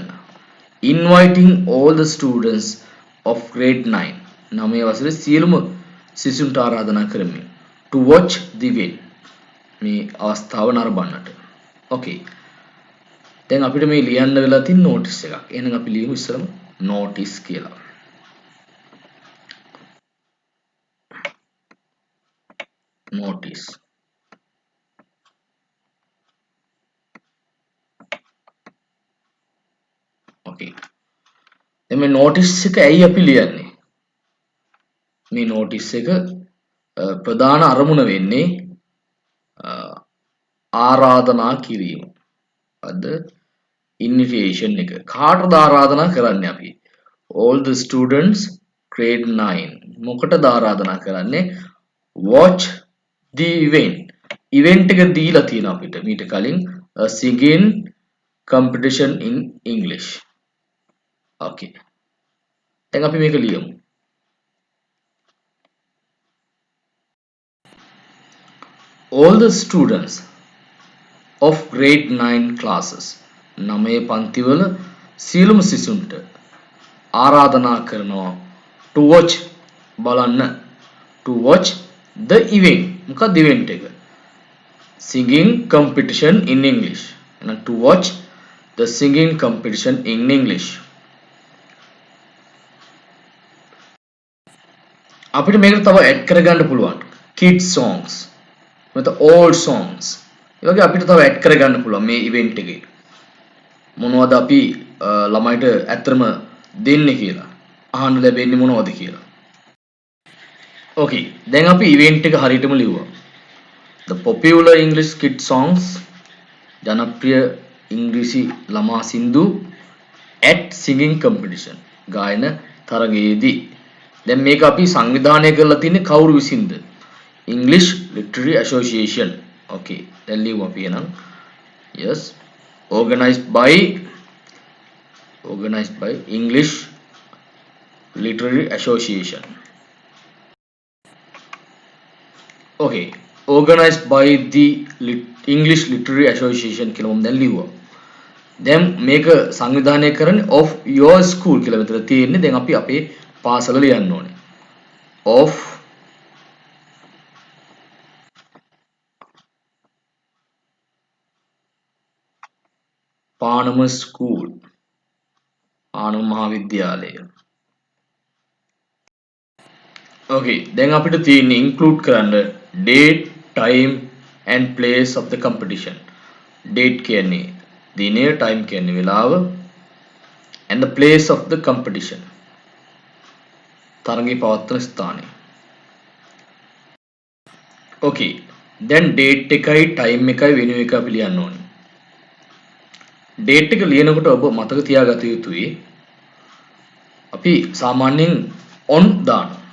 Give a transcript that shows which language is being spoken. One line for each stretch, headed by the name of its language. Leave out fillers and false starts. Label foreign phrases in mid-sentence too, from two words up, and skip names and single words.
English: Inviting all the students of grade 9.
Sinhala: 9 වසරේ සියලුම සිසුන්ට ආරාධනා කරමි.
English: To watch the event.
Sinhala: මේ අවස්ථාව නරඹන්නට. Okay. දැන් අපිට මේ ලියන්න වෙලා තියෙන notice එකක්. එහෙනම් අපි ලියමු ඉස්සරම notice කියලා. Notice. Okay. දැන් මේ notice එක ඇයි අපි ලියන්නේ? මේ notice එක ප්‍රධාන අරමුණ වෙන්නේ ආරාධනා කිරීම. අද invitation එක. කාටද ආරාධනා කරන්නේ අපි?
English: All the students grade 9.
Sinhala: මොකටද ආරාධනා කරන්නේ?
English: Watch the event.
Sinhala: Event එක දීලා තියෙනවා අපිට මීට කලින්
English: a singing competition in English.
Sinhala: Okay. දැන් අපි මේක ලියමු.
English: All the students of grade 9 classes
Sinhala: 9 පන්තිවල සියලුම සිසුන්ට ආරාධනා කරනවා
English: to watch බලන්න to watch the event මොකක්ද event එක singing competition in English එහෙනම් to watch the singing competition in English
Sinhala: අපිට මේකට තව ඇඩ් කරගන්න පුළුවන්
English: kids songs
Sinhala: නැත්නම්
English: old songs
Sinhala: ඒ වගේ අපිට තව ඇඩ් කරගන්න පුළුවන් මේ ඉවෙන්ට් එකේ මොනවද අපි ළමයිට ඇත්තටම දෙන්නේ කියලා අහන්න ලැබෙන්නේ මොනවද කියලා. Okay දැන් අපි ඉවෙන්ට් එක හරියටම ලිව්වා.
English: The popular English kid songs
Sinhala: ජනප්‍රිය ඉංග්‍රීසි ළමා සින්දු
English: at singing competition
Sinhala: ගායන තරගයේදී. දැන් මේක අපි සංවිධානය කරලා තින්නේ කවුරු විසින්ද?
English: English Literary Association.
Sinhala: Okay දැන් ලියමු අපි එහෙනම්.
English: Yes organized by English Literary Association. Okay organized by the English Literary Association
Sinhala: කියලා මම දැන් ලිව්වා. දැන් මේක සංවිධානය කරන්නේ
English: of your school
Sinhala: කියලා මෙතන තියෙන්නේ. දැන් අපි අපේ පාසල ලියන්න ඕනේ. of පානම ස්කූල් පානම මහාවිද්‍යාලය.
English: Okay
Sinhala: දැන් අපිට තියෙන්නේ
English: include කරන්න date time and place of the competition.
Sinhala: date කියන්නේ දිනය time කියන්නේ වෙලාව
English: and the place of the competition
Sinhala: තරගය පවත්වන ස්ථානය. Okay දැන් date එකයි time එකයි වෙනුව එක අපි ලියන්න ඕනේ. date එක ලියනකොට ඔබ මතක තියාගත යුතුයි අපි සාමාන්‍යයෙන් on දානවා.